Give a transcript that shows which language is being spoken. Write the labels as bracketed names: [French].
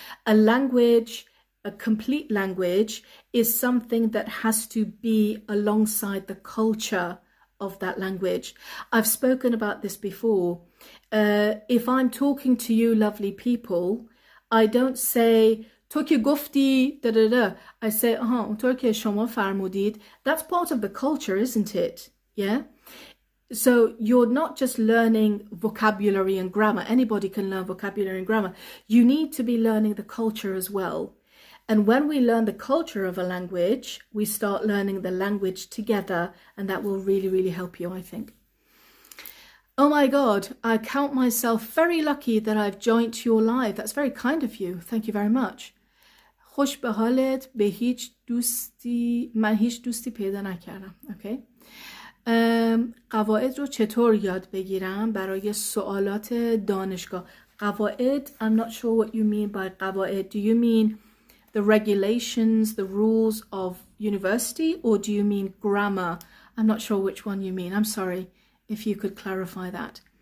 [English] A language, a complete language, is something that has to be alongside the culture of that language. I've spoken about this before. If I'm talking to you lovely people, I don't say [Persian] تو که گفتی [English] da da da. I say [Persian] اونطور که شما فرمودید. [English] That's part of the culture, isn't it? Yeah. So you're not just learning vocabulary and grammar. Anybody can learn vocabulary and grammar. You need to be learning the culture as well. And when we learn the culture of a language, we start learning the language together, and that will really, really help you, I think. Oh my God, I count myself very lucky that I've joined your live. That's very kind of you. Thank you very much. [Persian] خوش به حالت. به هیچ دوستی من هیچ دوستی پیدا نکردم. [English] Okay. [Persian] قواعد رو چطور یاد بگیرم برای سوالات دانشگاه؟ قواعد, [English] I'm not sure what you mean by [Persian] قواعد. [English] Do you mean the regulations, the rules of university, or do you mean grammar? I'm not sure which one you mean. I'm sorry if you could clarify that.